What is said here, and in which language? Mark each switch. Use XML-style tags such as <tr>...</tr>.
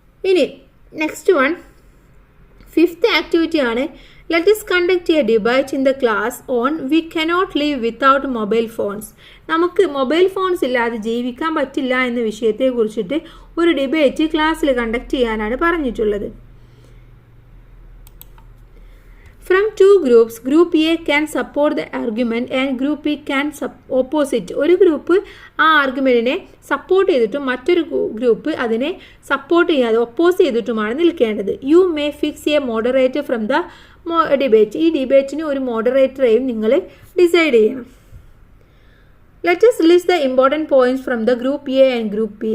<en>ഇനി next one, 5th activity ആണ്. Let us conduct a debate in the class on we cannot live without mobile phones.</en> <ml>നമുക്ക് mobile phones ഇല്ലാതെ ജീവിക്കാൻ പറ്റില്ല എന്ന വിഷയത്തെ കുറിച്ചിട്ട് ഒരു ഡിബേറ്റ് ക്ലാസ്സിൽ കണ്ടക്ട് ചെയ്യാനാണ് പറഞ്ഞിട്ടുള്ളത്.</ml> <en>From 2 groups, Group A can support the argument and Group B can oppose it.</en> <ml>ഒരു ഗ്രൂപ്പ് ആ ആർഗ്യുമെൻറ്റിനെ സപ്പോർട്ട് ചെയ്തിട്ടും മറ്റൊരു ഗ്രൂപ്പ് അതിനെ സപ്പോർട്ട് ചെയ്യാതെ ഒപ്പോസ് ചെയ്തിട്ടുമാണ് നിൽക്കേണ്ടത്.</ml> <en>You may fix a moderator from the debate.</en> <ml>ഈ ഡിബേറ്റിന് ഒരു മോഡറേറ്ററെയും നിങ്ങൾ ഡിസൈഡ് ചെയ്യണം.</ml> <en>Let us list the important points from the Group A and Group B.</en>